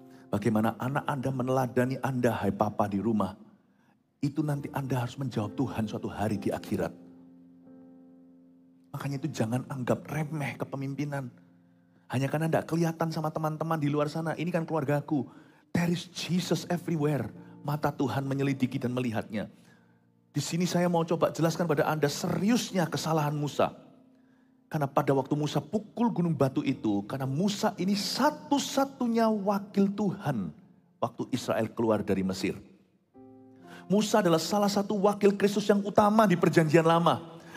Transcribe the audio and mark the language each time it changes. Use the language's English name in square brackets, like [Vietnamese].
[Indonesian] Bagaimana anak Anda meneladani Anda, hai papa di rumah. Itu nanti Anda harus menjawab Tuhan suatu hari di akhirat. Makanya itu jangan anggap remeh kepemimpinan. Hanya karena tidak kelihatan sama teman-teman di luar sana. Ini kan keluargaku. [English] There is Jesus everywhere. [Indonesian] Mata Tuhan menyelidiki dan melihatnya. Di sini saya mau coba jelaskan pada Anda seriusnya kesalahan Musa. Karena pada waktu Musa pukul gunung batu itu. Karena Musa ini satu-satunya wakil Tuhan. Waktu Israel keluar dari Mesir. Musa adalah salah satu wakil Kristus yang utama di perjanjian lama.